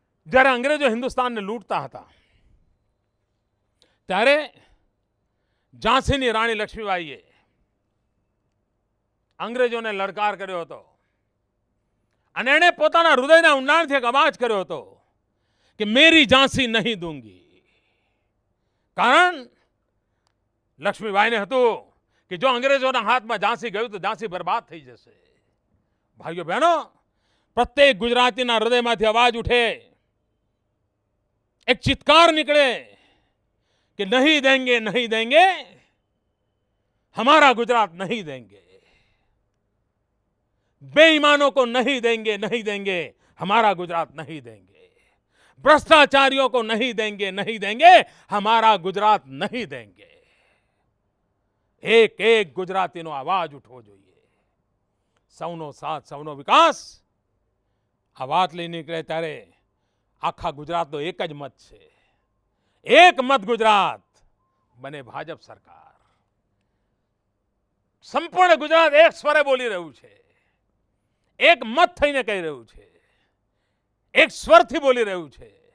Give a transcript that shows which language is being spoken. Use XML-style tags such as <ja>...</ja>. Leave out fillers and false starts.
<gu>જ્યારે અંગ્રેજો હિન્દુસ્તાનને લૂંટતા હતા ત્યારે ઝાંસીની રાણી લક્ષ્મીબાઈએ અંગ્રેજોને લડકાર કર્યો હતો અને એણે પોતાના હૃદયના ઊંડાણથી એક અવાજ કર્યો હતો કે</gu> <hi>મેરી ઝાંસી નહીં દૂંગી.</hi> <gu>કારણ લક્ષ્મીબાઈને હતું કે જો અંગ્રેજોના હાથમાં ઝાંસી ગયું તો ઝાંસી બરબાદ થઈ જશે. ભાઈઓ બહેનો, પ્રત્યેક ગુજરાતીના હૃદયમાંથી અવાજ ઉઠે, એક ચિત્કાર નીકળે</gu> <hi>कि नहीं देंगे हमारा गुजरात नहीं देंगे, बेईमानों को नहीं देंगे हमारा गुजरात नहीं देंगे, भ्रष्टाचारियों को नहीं देंगे हमारा गुजरात नहीं देंगे.</hi> <gu>एक एक गुजराती नो आवाज उठવો જોઈએ. સૌનો સાથ સૌનો વિકાસ આ વાત લઈને નીકળે ત્યારે આખા ગુજરાતનો એક જ મત છે. એક મત ગુજરાત બને ભાજપ સરકાર. સંપૂર્ણ ગુજરાત એક સ્વરે બોલી રહ્યું છે, એક મત થઈને કહી રહ્યું છે, એક સ્વરથી બોલી રહ્યું છે.</gu>